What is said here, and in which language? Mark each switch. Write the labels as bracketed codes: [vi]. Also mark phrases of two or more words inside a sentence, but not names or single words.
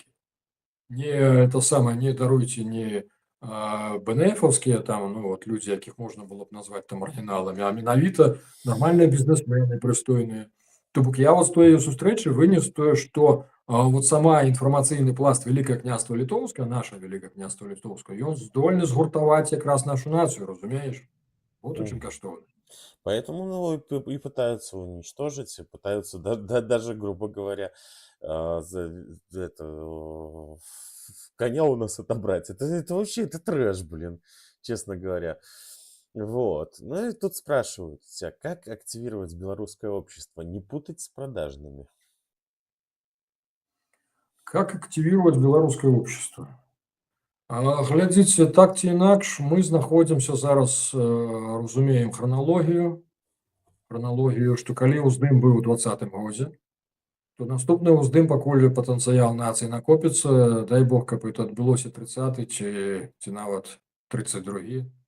[be] Не то самае, не даруйце, не БНФаўскія там, ну вот людзі, якіх можна было б назваць там маргіналамі, а менавіта нармальныя бізнесмены прыстойныя. То бок я вот з тої сустрэчы вынес тое, што вот сама інфармацыйны пласт Великое княство Літоўскае, наше Великое княство Літоўскае, ён здольны згуртаваць якраз нашу нацыю, разумееш? Вот у чым каштоўна. [ru] Поэтому ну, и пытаются уничтожить, и пытаются даже, грубо говоря, коня у нас отобрать. Это вообще, это трэш, блин, честно говоря. Вот. Ну и тут спрашивают тебя, как активировать белорусское общество, не путать с продажными? Как активировать белорусское общество? [be] Глядзіце, так ці інакш, мы знаходзімся зараз, разумеем храналогію, што калі ўздым быў у 2020 годзе, то наступны ўздым, пакуль патэнцыял нацыі накопіцца, дай бог, каб это адбылося 30-й ці нават 32-й.